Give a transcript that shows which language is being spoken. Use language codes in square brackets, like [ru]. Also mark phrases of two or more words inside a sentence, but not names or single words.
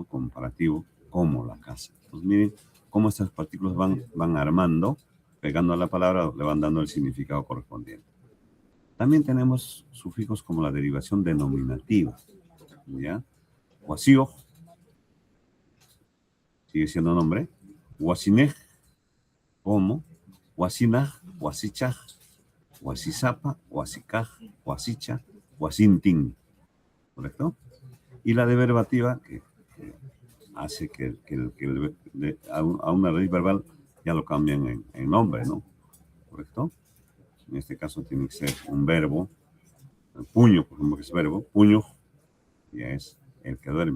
[es] Comparativo, como la casa. Entonces miren cómo estas partículas van armando, pegando a la palabra, le van dando el significado correspondiente. También tenemos sufijos como la derivación denominativa, ¿ya? Wasio, sigue siendo nombre, wasinej, como, [qu] wasinaj, wasichaj, wasisapa, wasikaj, wasicha, wasintin, [es] ¿correcto? Y la derivativa, que hace que a una raíz verbal ya lo cambian en nombre, ¿no? ¿Correcto? En este caso tiene que ser un verbo, el puño, por ejemplo, que es verbo, puño, ya es el que duerme.